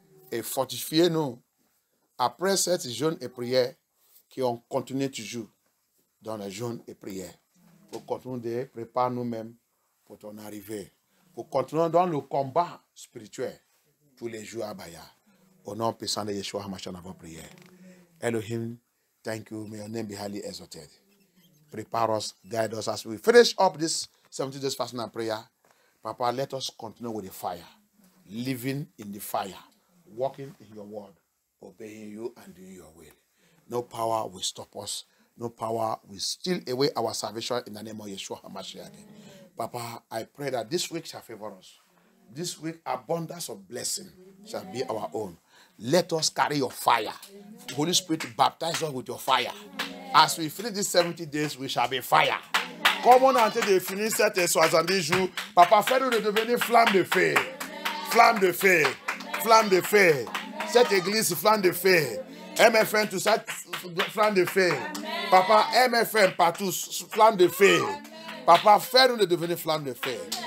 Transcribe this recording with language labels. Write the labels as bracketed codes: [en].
[fr] Et fortifiez-nous après cette jeûne et prière qu'on continue toujours dans la jeûne et prière. Pour continuer de préparer nous-mêmes pour ton arrivée. Pour continuer dans le combat spirituel tous les jours, Abaya. Au nom puissant de Yeshua HaMashiach, notre prière. [en] Elohim, thank you. May your name be highly exalted. Prepare us, guide us as we finish up this 70 days fasting and prayer. Papa, let us continue with the fire. Living in the fire. Walking in your word. obeying you and doing your will. No power will stop us. No power will steal away our salvation in the name of Yeshua HaMashiach. Papa, I pray that this week shall favor us. This week, abundance of blessing shall be our own. Let us carry your fire. Holy Spirit, baptize us with your fire. As we finish these 70 days, we shall be fire. [fr] Comme on a été fini cette 70 jours, Papa, fais-nous de devenir flamme de feu. Flamme de feu. Flamme de feu. Cette église, flamme de feu. MFM, tout ça, flamme de feu. Papa, MFM, partout, flamme de feu. Papa, fais-nous de devenir flamme de feu.